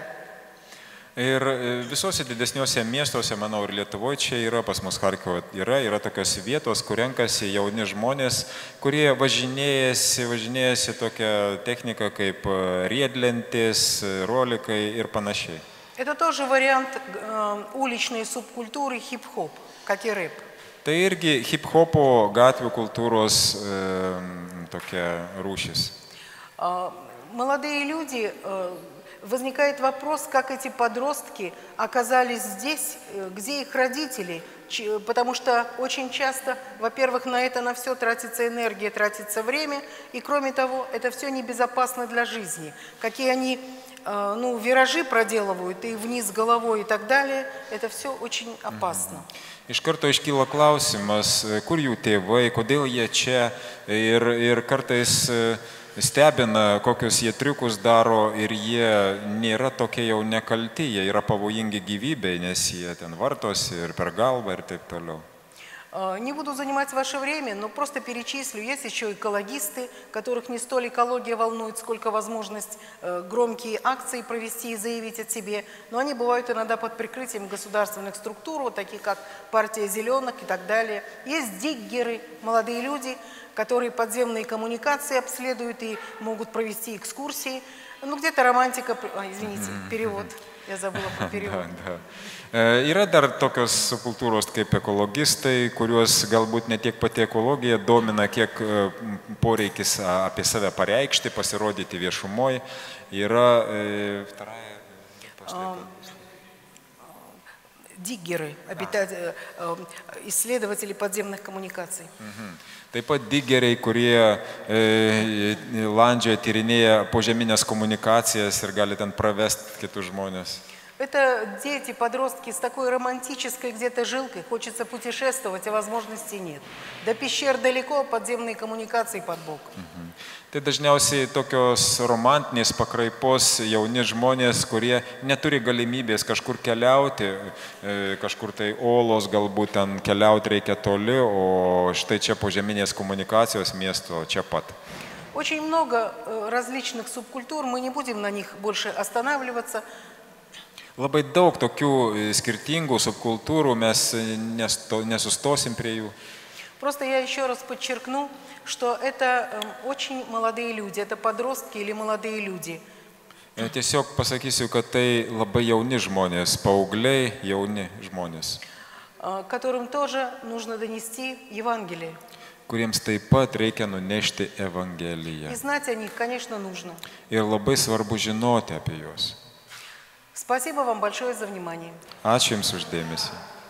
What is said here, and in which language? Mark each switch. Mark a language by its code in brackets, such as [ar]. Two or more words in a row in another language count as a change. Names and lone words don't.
[lt] Ir visuose didesniuose miestuose, manau, ir Lietuvoje čia yra, pas mus Harkove yra tokios vietos, kur renkasi jauni žmonės, kurie važinėjasi tokią techniką kaip riedlentės, rolikai ir panašiai. [ru] Это тоже вариант уличной субкультуры хип-хоп, как и рэп. [lt] Tai irgi hip-hopo gatvių kultūros tokia rūšis. [ru] Молодые люди, возникает вопрос, как эти подростки оказались здесь, где их родители, потому что очень часто, во-первых, на это на все тратится энергия, тратится время, и кроме того, это все небезопасно для жизни. Какие они виражи проделывают, и вниз головой и так далее, это все очень опасно. [lt] Iš karto iškyla klausimas, kur jų tėvai, kodėl jie čia ir kartais stebina, kokius jie triukus daro ir jie nėra tokie jau nekalti, jie yra pavojingi gyvybei, nes jie ten vartosi ir per galvą ir taip toliau. [ru] Не буду занимать ваше время, но просто перечислю. Есть еще экологисты, которых не столь экология волнует, сколько возможность громкие акции провести и заявить о себе. Но они бывают иногда под прикрытием государственных структур, вот такие как партия зеленых и так далее. Есть диггеры, молодые люди, которые подземные коммуникации обследуют и могут провести экскурсии. Ну, где-то романтика, извините, перевод. Я забыла по переводу. [lt] Yra dar tokios subkultūros kaip ekologistai, kuriuos galbūt ne tiek pati ekologija domina, kiek poreikis apie save pareikšti, pasirodyti viešumoje. Yra [ru] Диггеры, исследователи подземных коммуникаций. [lt] Taip pat digeriai, kurie landžioje tyrinėja požeminės komunikacijas ir gali ten pravesti kitus žmonės. [ru] Это дети, подростки с такой романтической где-то жилкой. Хочется путешествовать, а возможностей нет. До пещер далеко, подземные коммуникации под боком. [lt] Tai dažniausiai tokios romantinės pakraipos jauni žmonės, kurie neturi galimybės kažkur keliauti, kažkur tai olos galbūt ten keliauti reikia toli, o štai čia požeminės komunikacijos miesto čia pat. [ru] Очень много различных субкультур, мы не будем на них больше останавливаться. [lt] Labai daug tokių skirtingų subkultūrų, mes nesustosim prie jų. [ru] Просто я еще раз подчеркну, что это очень молодые люди, это подростки или молодые люди. [lt] Tiesiog pasakysiu, kad tai labai jauni žmonės, paaugliai jauni žmonės, [ru] которым тоже нужно донести Евангелие. [lt] kuriems taip pat reikia nunešti Evangeliją. [ru] И знать о них, конечно, нужно. [lt] Ir labai svarbu žinoti apie juos. [ru] Спасибо вам большое за внимание. [lt] Ačiū Jums už dėmesį.